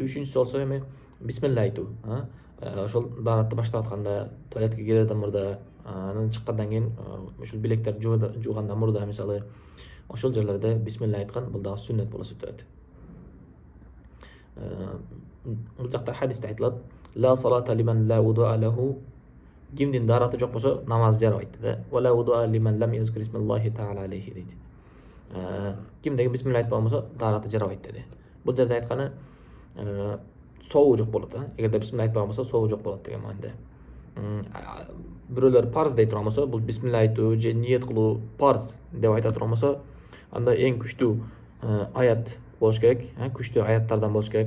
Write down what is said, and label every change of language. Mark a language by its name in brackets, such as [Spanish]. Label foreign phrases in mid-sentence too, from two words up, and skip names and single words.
[Kyrgyz] Үчүнчүсү болсо эми бисмилла айтуу. Ошол дааратты баштап атканда, туалетке кирерден мурда, анан чыккандан кийин ушул билектерди жуугандан мурда, мисалы, ошол жерлерде бисмилла айткан, бул дагы сүннөт болуп эсептелет. Бул жакта хадисте айтылат: [Arabic] "لا صلاة لمن لا وضوء له." [Kyrgyz] Кимдин даараты жок болсо, намаз жарабайт дейт. [Arabic] "ولا وضوء لمن لم يذكر اسم الله تعالى عليه" дейт. [Kyrgyz] Кимдеги бисмилла айтпаган болсо, даараты жарабайт деди. Бул жерде айтканы сообу жок болот. Эгерде бисмилла айтпаган болсо, сообу жок болот деген мааниде. Бирөөлөр парз дей турган болсо, бул бисмилла айтуу же ниет кылуу парз деп айта турган болсо, анда эң күчтүү аят болуш керек, күчтүү аяттардан болуш керек.